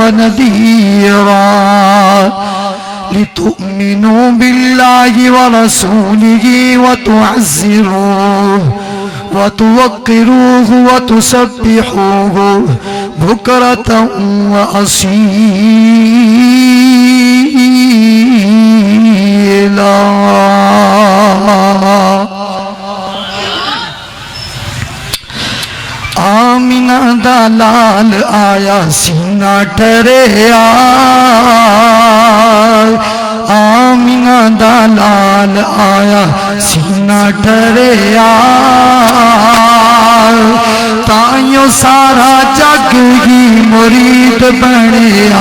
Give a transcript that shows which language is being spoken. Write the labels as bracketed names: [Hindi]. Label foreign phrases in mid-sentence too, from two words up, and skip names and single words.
[Arabic] ونذيرا لتؤمنوا بالله ورسوله وتعزروه وتوقروه وتسبحوه بكرة وأصيلا. [Punjabi] آمینہ دا لال آیا سینہ ٹریا، آمینہ دا لال آیا سینہ ٹریا، تائیوں سارا جگ ہی مرید بنیا.